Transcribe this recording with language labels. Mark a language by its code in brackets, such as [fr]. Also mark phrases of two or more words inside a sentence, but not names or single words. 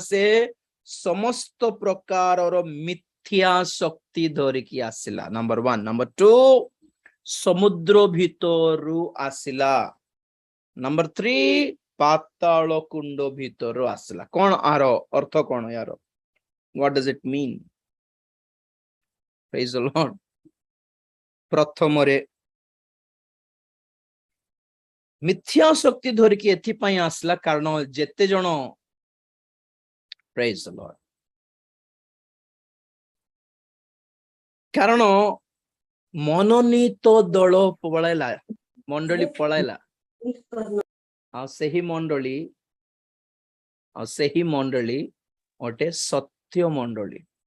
[or] ସେ ସମସ୍ତ ପ୍ରକାରର ମିଥ୍ୟା ଶକ୍ତି ଧରିକି ଆସିଲା। ନମ୍ବର 1। ନମ୍ବର 2 ସମୁଦ୍ର ଭିତରୁ ଆସିଲା। ନମ୍ବର 3 ପାତାଳ କୁଣ୍ଡ ଭିତରୁ ଆସିଲା। କଣ ଆର ଅର୍ଥ? କଣ ୟାର [en] What does it mean? Praise the Lord. [or] ପ୍ରଥମରେ ମିଥ୍ୟା ଶକ୍ତି ଧରିକି ଏଥିପାଇଁ ଆସିଲା କାରଣ ଯେତେ ଜଣ [en] praise the Lord [or] କାରଣ ମନୋନୀତ ଦଳ ପଳାଇଲା, ମଣ୍ଡଳୀ ପଳାଇଲା, ଆଉ ସେହି ମଣ୍ଡଳୀ ଗୋଟେ ସତ୍ୟ ମଣ୍ଡଳୀ।